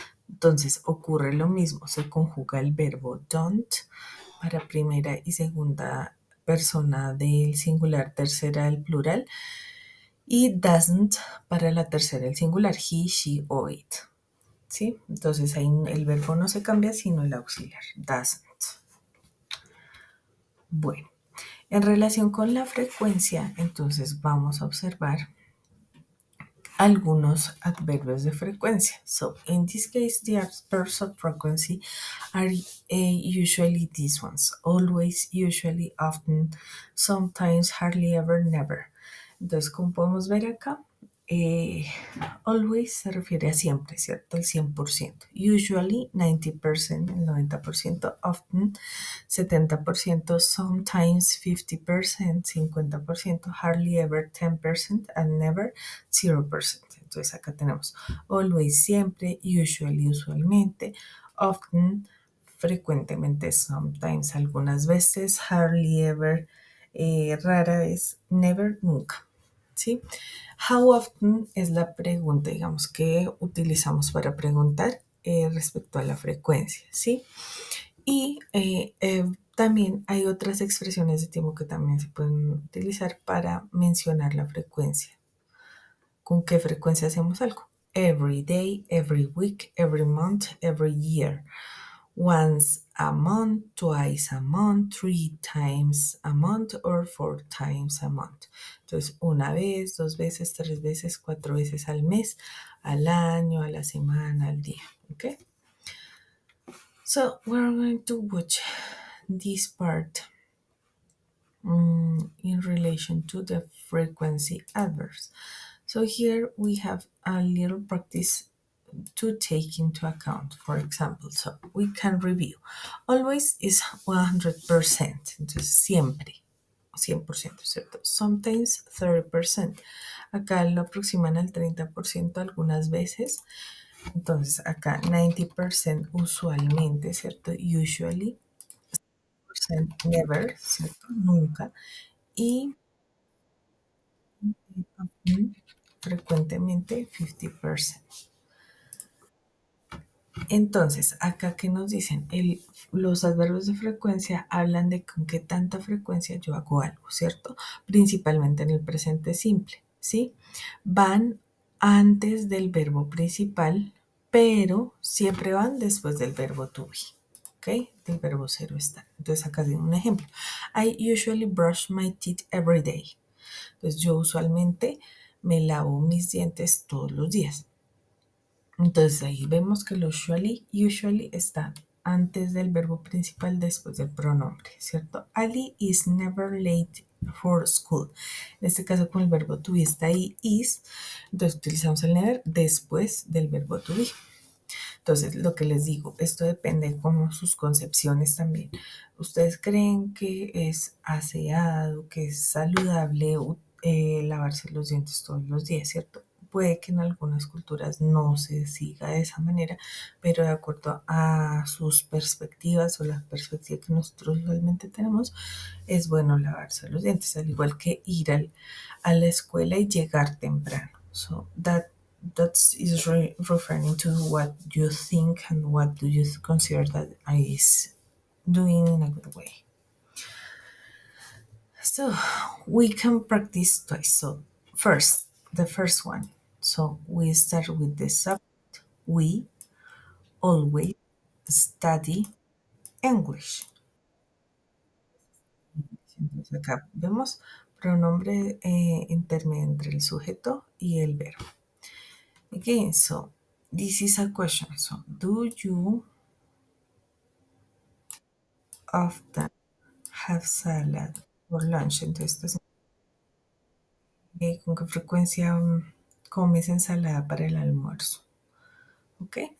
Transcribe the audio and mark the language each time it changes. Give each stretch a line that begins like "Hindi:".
Spanish: Entonces ocurre lo mismo, se conjuga el verbo don't para primera y segunda persona del singular, tercera del plural, y doesn't para la tercera del singular, he, she o it. ¿sí? Entonces ahí el verbo no se cambia, sino el auxiliar, doesn't. Bueno, en relación con la frecuencia, entonces vamos a observar algunos adverbios de frecuencia.
English: So, in this case, the adverbs of frequency are usually these ones: always, usually, often, sometimes, hardly ever, never.
Spanish: Entonces, como podemos ver acá, eh, always se refiere a siempre, ¿cierto? El 100%. Usually, 90%, el 90%.
English: Often, 70%. Sometimes, 50%, 50%. Hardly ever, 10%. And never, 0%.
Spanish: Entonces acá tenemos always, siempre, usually, usualmente, often, frecuentemente, sometimes, algunas veces, hardly ever, rara vez, never, nunca. ¿Sí? How often es la pregunta, digamos, que utilizamos para preguntar respecto a la frecuencia, ¿sí? Y también hay otras expresiones de tiempo que también se pueden utilizar para mencionar la frecuencia. ¿Con qué frecuencia hacemos algo?
English: Every day, every week, every month, every year. Once a month, twice a month, 3 times a month, or 4 times a month.
Spanish: Entonces, una vez, 2 veces, 3 veces, 4 veces al mes, al año, a la semana, al día.
English: Okay? So, we're going to watch this part in relation to the frequency adverbs. So here we have a little practice to take into account. For example, so we can review. Always is 100%,
Spanish: entonces siempre, 100%, ¿cierto? Sometimes 30%. Acá lo aproximan al 30% algunas veces. Entonces acá 90% usualmente, ¿cierto? Usually, never, ¿cierto? Nunca. Y frecuentemente 50%. Entonces, acá que nos dicen, los adverbios de frecuencia hablan de con qué tanta frecuencia yo hago algo, ¿cierto? Principalmente en el presente simple, ¿sí? Van antes del verbo principal, pero siempre van después del verbo to be, ¿ok? Del verbo ser o estar. Entonces, acá tengo un ejemplo.
English: I usually brush my teeth every day.
Spanish: Entonces, yo usualmente me lavo mis dientes todos los días. Entonces ahí vemos que el usually está antes del verbo principal, después del pronombre, ¿cierto?
English: Ali is never late for school.
Spanish: En este caso, con el verbo to be está ahí, is, entonces utilizamos el never después del verbo to be. Entonces, lo que les digo, esto depende como sus concepciones también. ¿Ustedes creen que es aseado, que es saludable lavarse los dientes todos los días, cierto? Puede que en algunas culturas no se siga de esa manera, pero de acuerdo a sus perspectivas o la perspectiva que nosotros usualmente tenemos, es bueno lavarse los dientes, al igual que ir a la escuela y llegar temprano.
English: So that is referring to what you think and what do you consider that is doing in a good way. So we can practice twice. So first, the first one. So we start with the subject. We always study English.
Spanish: Entonces acá vemos pronombre intermedio entre el sujeto y el verbo.
English: Again, so this is a question. So do you often have salad for lunch?
Spanish: Entonces, ¿con qué frecuencia comes ensalada para el almuerzo? ¿Ok?